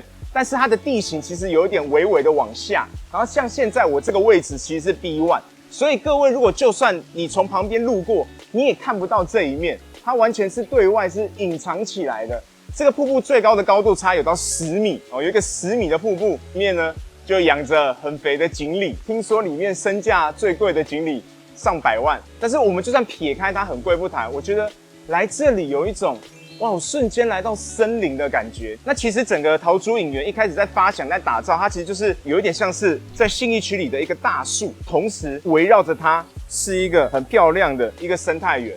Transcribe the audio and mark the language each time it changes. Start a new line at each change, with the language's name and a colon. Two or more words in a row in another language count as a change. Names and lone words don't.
Chinese: 但是它的地形其實有一點微微的往下，然後像現在我這個位置其實是 B1， 所以各位如果就算你從旁邊路過，你也看不到這一面，它完全是對外是隱藏起來的。這個瀑布最高的高度差有到10米哦，有一個10米的瀑布，裡面呢就養着很肥的錦鯉，聽說裡面身價最貴的錦鯉上百萬。但是我們就算撇開它很貴不談，我覺得來這裡有一種哇！我瞬間來到森林的感覺。那其實整個桃竹影園一開始在發想、在打造，它其實就是有一點像是在信義區裡的一個大樹，同時圍繞着它是一個很漂亮的一個生態園。